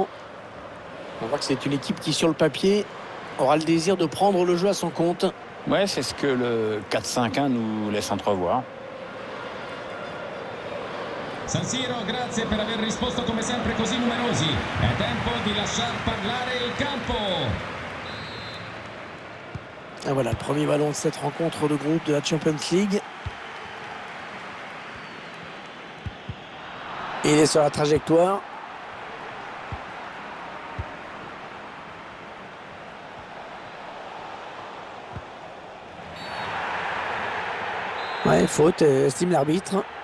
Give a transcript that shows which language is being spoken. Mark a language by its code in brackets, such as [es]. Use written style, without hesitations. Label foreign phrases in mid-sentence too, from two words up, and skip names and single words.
[fr] On voit que c'est une équipe qui, sur le papier, aura le désir de prendre le jeu à son compte. Ouais, c'est ce que le 4-5-1 nous laisse entrevoir. [it] San Siro, grazie per aver risposto come sempre così numerosi. È tempo di lasciar parlare il campo. [fr] Et voilà, le premier ballon de cette rencontre de groupe de la Champions League. Et il est sur la trajectoire. Ouais, faute, estime l'arbitre.